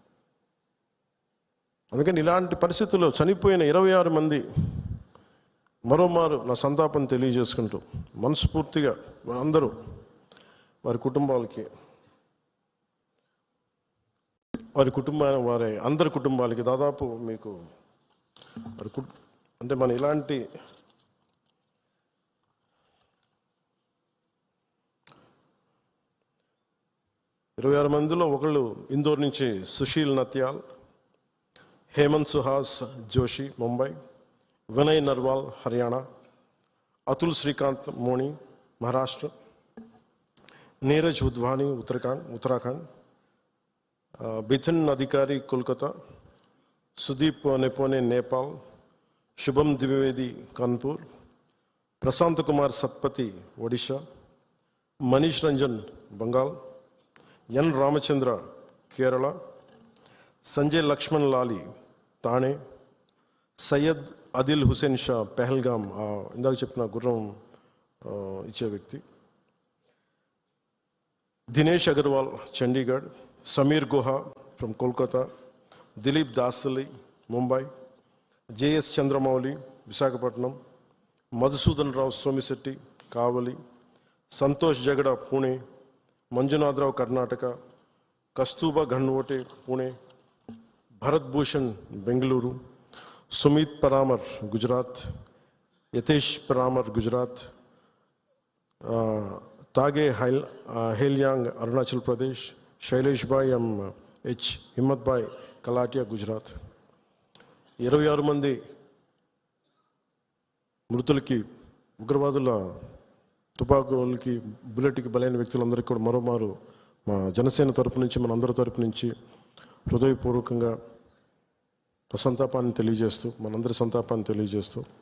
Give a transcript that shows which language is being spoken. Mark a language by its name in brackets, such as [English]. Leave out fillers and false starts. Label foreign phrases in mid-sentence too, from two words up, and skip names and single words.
[Telugu] అందుకని ఇలాంటి పరిస్థితుల్లో చనిపోయిన 26 మంది మరోమారు నా సంతాపం తెలియజేసుకుంటూ, మనస్ఫూర్తిగా వారందరూ వారి కుటుంబాలకి, వారి అందరి కుటుంబాలకి దాదాపు మీకు అంటే మన ఇలాంటి 26 మందిలో ఒకళ్ళు ఇందోర్ నుంచి సుశీల్ నత్యాల్, हेमंत सुहास जोशी मुंबई, विनय नरवाल हरियाणा, अतुल श्रीकांत मोनी महाराष्ट्र, नीरज उद्वानी उत्तराखंड, बिथिन अधिकारी कोलकाता, सुदीप नेपोने नेपाल, शुभम द्विवेदी कानपुर, प्रशांत कुमार सत्पति ओडिशा, मनीष रंजन बंगाल, एन रामचंद्र केरला, संजय लक्ष्मण लाली తానే, సయ్యద్ అదిల్ హుసేన్ షా పెహల్గామ్, ఇందాక చెప్పిన గుర్రం ఇచ్చే వ్యక్తి, దినేష్ అగర్వాల్ చండీగఢ్, సమీర్ గుహా ఫ్రమ్ కోల్కతా, దిలీప్ దాసలి ముంబై, జేఎస్ చంద్రమౌళి విశాఖపట్నం, మధుసూదన్ రావు సోమిశెట్టి కావలి, సంతోష్ జగడ పూణే, మంజునాథరావు కర్ణాటక, కస్తూబా ఘన్వోటే పూణే, भरत भूषण बेंगलुरु, सुमित परामर गुजरात, यतेश परामर गुजरात, తాగే హేల్యాంగ్ అరుణాచల్ ప్రదేశ్, శైలేష్ భాయ్ హెచ్, హిమ్మత్ భాయ్ కలాటియా గుజరాత్. 26 మంది మృతులకి, ఉగ్రవాదుల తుపాకులకి, బుల్లెట్కి బలైన వ్యక్తులందరికీ కూడా మరోమారు మా జనసేన తరపు నుంచి, మన అందరి తరపు నుంచి హృదయపూర్వకంగా సంతాపాన్ని తెలియజేస్తూ, మనందరి సంతాపాన్ని తెలియజేస్తూ,